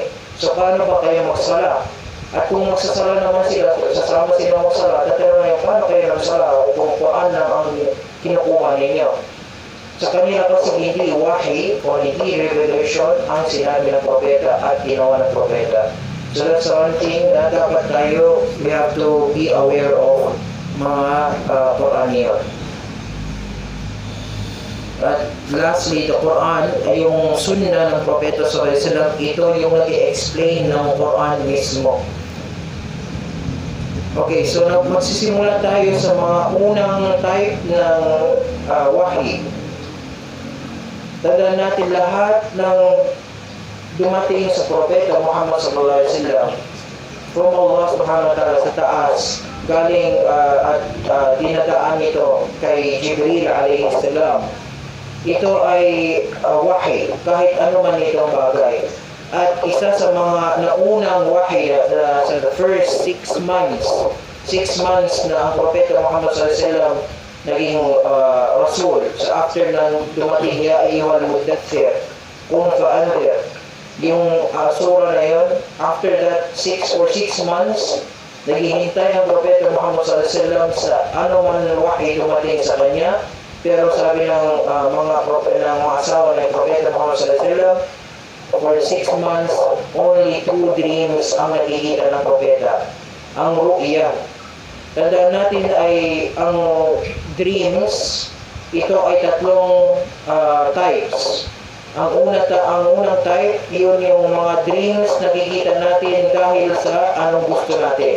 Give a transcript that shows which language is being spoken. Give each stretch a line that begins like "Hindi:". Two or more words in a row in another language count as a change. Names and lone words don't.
Filipino: So paano ba kayo magsala? At kung magsasala naman sila, sasama sila magsala, tatanong na yung paano kayo magsala kung Quran lang ang kinukuha ninyo. Sa kanila kasi hindi wahi o hindi revelation ang sinabi ng propeta at ginawa ng propeta.
English: So that's one thing
Filipino: na dapat tayo,
English: we have to be aware of
Filipino: mga Quran yun. At lastly, the Quran ay yung sunnah ng propeta
Arabic: صلى الله عليه وسلم,
Filipino: ito yung nag-i-explain ng Quran mismo. Okay, so magsisimula tayo sa mga unang type ng wahi. Tandaan natin lahat ng dumating sa propeta Muhammad
Arabic: صلى الله عليه وسلم
Filipino: from Allah
Arabic: سبحانه وتعالى
Filipino: sa taas, galing at dinadaan ito kay Jibril
Arabic: عليه السلام.
Filipino: Ito ay wahi, kahit ano man itong bagay. At isa sa mga naunang wahi sa
English: the first 6 months
Filipino: na ang propeta Muhammad
Arabic: صلى الله عليه وسلم
Filipino: naging rasul. So after nang dumating
Arabic: يا أيها المدثر قم فأنذر,
Filipino: yung surah na yun,
English: after that 6 months,
Filipino: naghihintay ang propeta Muhammad
Arabic: صلى الله عليه وسلم
Filipino: sa ano man wahi dumating sa kanya. Pero sabi ng mga asawa ng propeta Muhammad
Arabic: صلى الله عليه وسلم,
English: for 6 months, only 2 dreams
Filipino: ang nakikita ng propeta. Ang ru'ya. Tandaan natin ay ang dreams, ito ay 3 types. Ang unang type, yun yung mga dreams nakikita natin dahil sa anong gusto natin.